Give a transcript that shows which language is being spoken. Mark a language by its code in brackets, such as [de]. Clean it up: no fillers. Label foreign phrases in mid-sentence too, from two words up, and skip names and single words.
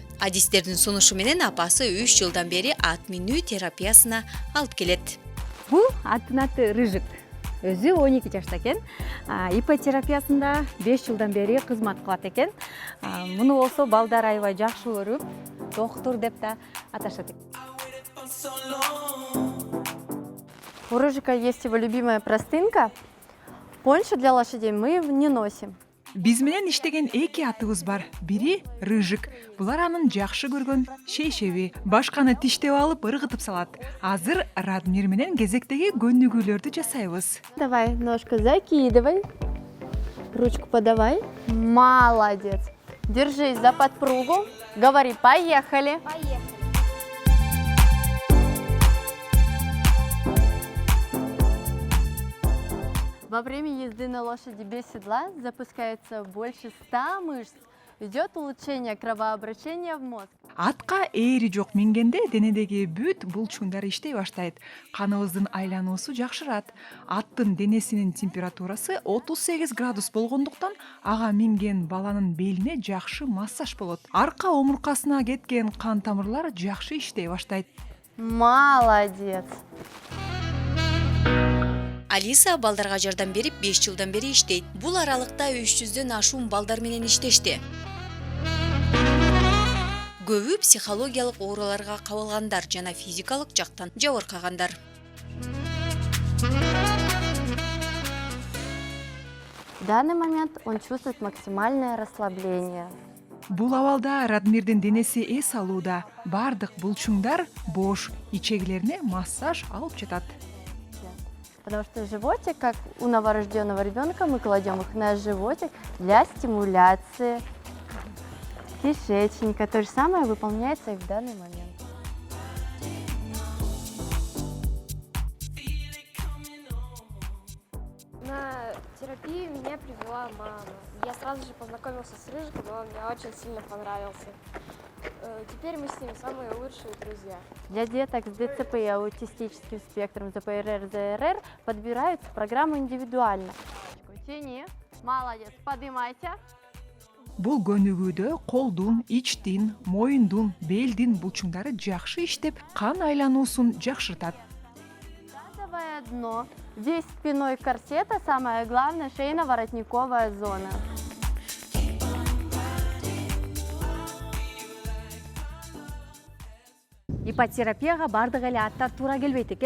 [ky] Адистердин сунушу менен апасы 3 жылдан бери ат минүү терапиясына алып келет. Бул аттын аты Рыжик. Өзү 12 жашта экен. Ипотерапиясында 5 жылдан бери кызмат кылат экен. Муну болсо балдар аябай жакшы көрүп, доктур деп да аташат. У Рыжика есть его любимая простынка. Пончо для лошадей мы не носим. Биз менен иштеген эки атыбыз бар. Бири Рыжик. Булар анын жакшы көргөн шейшеби. Башканы тиштеп алып ыргытып салат. Азыр Радмир менен кезектеги көнүгүүлөрдү жасайбыз. [ru] Давай, ножку закидывай. Ручку подавай. Молодец. Держись за подпругу. Говори, поехали. Поехали. Во время езды на лошади без седла запускается больше 100 мышц. Идет улучшение кровообращения в мозг. [ky] Атка ээри жок мингенде денедеги бүт булчуңдар иштей баштайт. Каныбыздын айлануусу жакшырат. Аттын денесинин температурасы 38 градус болгондуктан ага минген баланын белине жакшы массаж болот. Арка омуркасына кеткен кан тамырлар жакшы иштей баштайт. Молодец. Алиса балдарга жардам берип 5 жылдан бери иштейт. Бул аралыкта 300дөн ашуун балдар менен иштешти. Көбү психологиялык ооруларга кабылгандар жана физикалык жактан жабыркагандар. [ru] В данный момент он чувствует максимальное расслабление. [ky] Бул абалда Радмирдин денеси эс алууда. Бардык булчуңдар бош, ичегилерине массаж алып жатат. [ru] Потому что животик, как у новорожденного ребенка, мы кладем их на животик для стимуляции кишечника. То же самое выполняется и в данный момент. На терапию меня привела мама. Я сразу же познакомился с Рыжиком, и он мне очень сильно понравился. Теперь мы с ним самые лучшие друзья. Для деток с ДЦП и аутистическим спектром ЗПРР, ЗРР подбираются программы индивидуально. Тяни. Молодец. Поднимайся. [ky] Бул көнүгүүдө колдун, ичтин, моюндун, белдин булчуңдары жакшы иштеп, кан айлануусун жакшыртат. [ru] Тазовое дно. Весь спиной корсет, а самое главное шейно-воротниковая зона. [ky] Ипотерапияга бардык эле аттар туура келбейт экен.